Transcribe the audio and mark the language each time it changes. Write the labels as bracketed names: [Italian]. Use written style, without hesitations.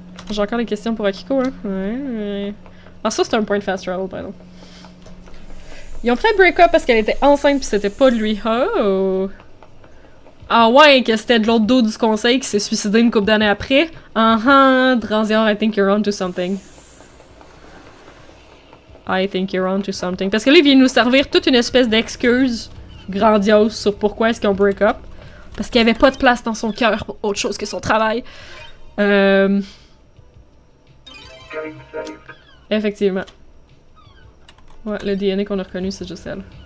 [French] J'ai encore des questions pour Akiko, hein? Ouais. Ah, ça, c'est un point de fast travel, par exemple. Ils ont fait break-up parce qu'elle était enceinte pis c'était pas de lui. Oh! Ah ouais, que c'était de l'autre dos du conseil qui s'est suicidé une couple d'années après. [English] Dranzior, I think you're on to something. I think you're on to something. [French] Parce que là, il vient nous servir toute une espèce d'excuse grandiose sur pourquoi est-ce qu'ils ont break-up. Parce qu'il n'y avait pas de place dans son cœur pour autre chose que son travail. Effectivement. Ouais, le DNA qu'on a reconnu, c'est juste elle.